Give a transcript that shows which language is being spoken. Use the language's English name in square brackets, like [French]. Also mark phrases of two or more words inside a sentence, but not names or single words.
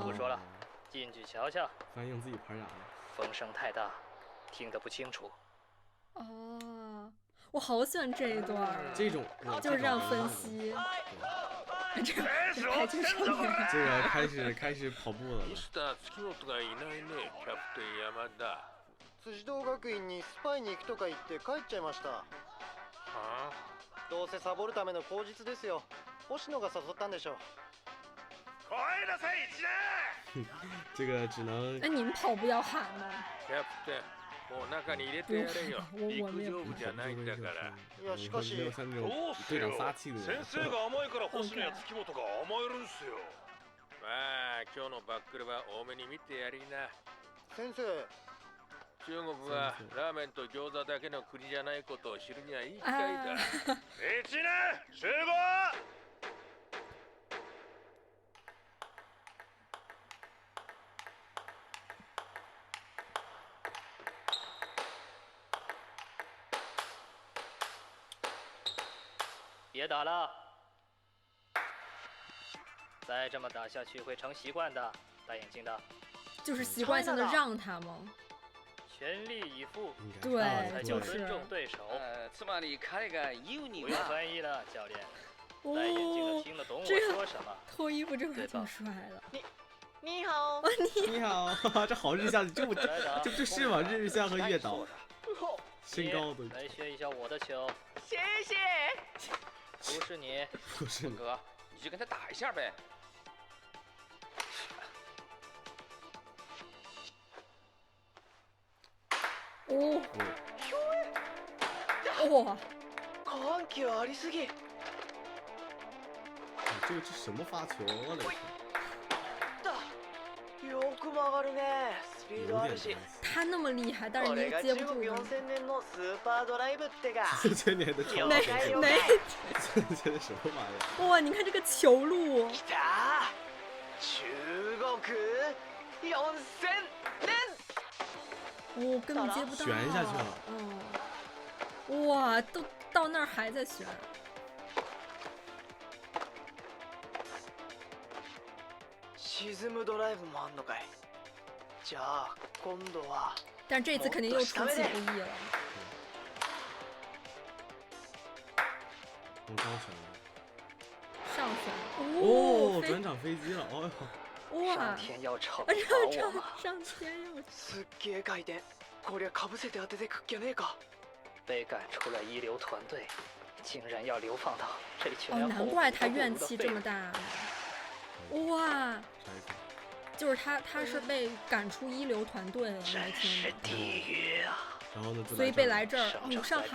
[Chinese] 不说了，进去瞧瞧。翻译自己拍啥呢？风声太大，听得不清楚。哦，我好喜欢这一段。这种就是这样分析。这排球少年。这个开始跑步了。 [Japanese] ミスター月本がいないね、キャプテン山田。辻堂学院にスパイに行くとか言って帰っちゃいました。はあ？どうせサボるための口実ですよ。星野が誘ったんでしょう。声出せ一年。 [Chinese] 这个只能。哎，你们跑步要喊吗？ [Japanese] キャプテン、もう中に入れてやれよ。陸上部じゃないんだから。いやしかし。どうすよ。先生が甘いから星野や月本が甘えるんすよ。まあ今日のバックルは多めに見てやりな。先生。中国はラーメンと餃子だけの国じゃないことを知るにはいい機会だ。一年集合。 [Chinese] 别打了，再这么打下去会成习惯的。戴眼镜的。就是习惯性的让他吗？全力以赴，对，才叫尊重对手。 [Japanese] つまり彼が言うには。 [Chinese] 不用翻译了，教练。戴眼镜的听得懂我说什么。脱衣服这块挺帅的。你好，你好，这好日向，这不是吗？日向和月岛，身高都。来学一下我的球。谢谢。不是你，不是哥，你就跟他打一下呗。哦，哇， [Japanese] 緩急ありすぎ。 [Chinese] 这什么发球啊？ [Japanese] よく曲がるね。スピードあるし。 [Chinese] 他那么厉害，但是你接不住。 [Japanese] 4000年のスーパードライブってか。 [Chinese] 4000 年的超哪这是什么玩意儿？哇，你看这个球路。 [Japanese] 来た。中国4000年。 [Chinese] 我根本接不到。旋下去了。哇，都到那儿还在旋。 [Japanese] 沈むドライブもあんのかい。じゃあ今度は。 [Chinese] 但这次肯定又出其不意了。用高悬了。上旋。哦，转场飞机了，哦哟。哇！上天要惩罚我吗？上天要。 [Japanese] すっげえ回転。こりゃかぶせて当ててくっきゃねえか。 [Chinese] 被赶出了一流团队，竟然要流放到这群人。哦，难怪他怨气这么大。哇！就是他是被赶出一流团队了，真是地狱啊！然后呢？所以被来这儿，哦，上海